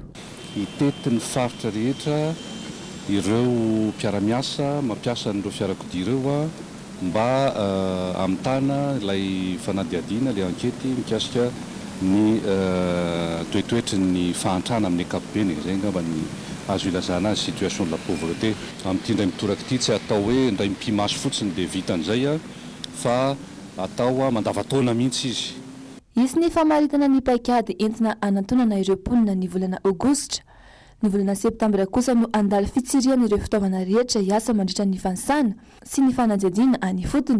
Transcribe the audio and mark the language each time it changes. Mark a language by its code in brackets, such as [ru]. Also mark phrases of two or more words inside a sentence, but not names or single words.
[mg] Itetin'ny faritra rehetra ireo mpiara-miasa mampiasa n'ireo fiarakodia ireo mba amitana ilay fanadihadiana ilay ankety mikasika ny toetoetry ny fahantrana amin'ny ankapobeny zay ngamba ny azo ilazana azy [fr] situation de la pauvreté [mg] amin'ity indray mitoraka ity tsy atao hoe indray mpimaso fotsiny dia vita an'izay fa atao mandavataona mihitsy izy. Isy ny famaritana ny paikady entina anantonana ireo mponina ny volana Aogositra. Ny volana Septambra kosa no andalo fitsiriana ireo fitaovana rehetra hiasa mandritra ny fanisana sy ny fanadihadiana any fotony.